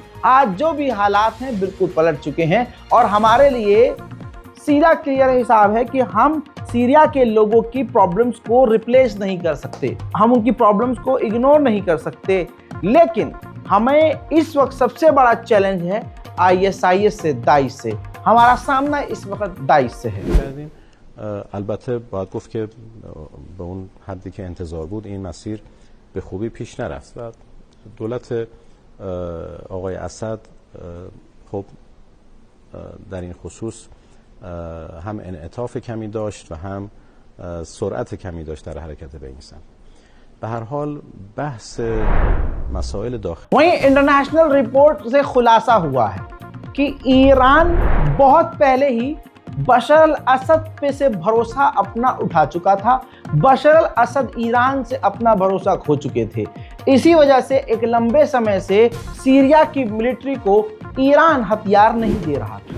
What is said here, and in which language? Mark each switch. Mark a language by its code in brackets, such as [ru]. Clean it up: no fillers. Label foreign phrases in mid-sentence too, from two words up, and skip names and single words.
[hi] आज जो भी हालात हैं बिल्कुल पलट चुके हैं और हमारे लिए सीधा क्लियर हिसाब है कि हम सीरिया के लोगों की प्रॉब्लम्स को रिप्लेस नहीं कर सकते, हम उनकी प्रॉब्लम्स को इग्नोर नहीं कर सकते, लेकिन हमें इस वक्त सबसे बड़ा चैलेंज है ISIS से, दाइश से। हमारा सामना इस वक्त दाइश से है। [fa] البته باید گفت که به اون حدی که انتظار بود این مسیر به خوبی پیش نرفت و دولت آقای اسد خب در این خصوص هم انعطاف کمی داشت و هم سرعت کمی داشت در حرکت به این سمت. به هر حال بحث مسائل داخلی [hi] वहीं [en] international report [hi] से खुलासा हुआ है कि ईरान बहुत पहले ही बशर अल असद पे से भरोसा अपना उठा चुका था। बशर अल असद ईरान से अपना भरोसा खो चुके थे। इसी वजह से एक लंबे समय से सीरिया की मिलिट्री को ईरान हथियार नहीं दे रहा था।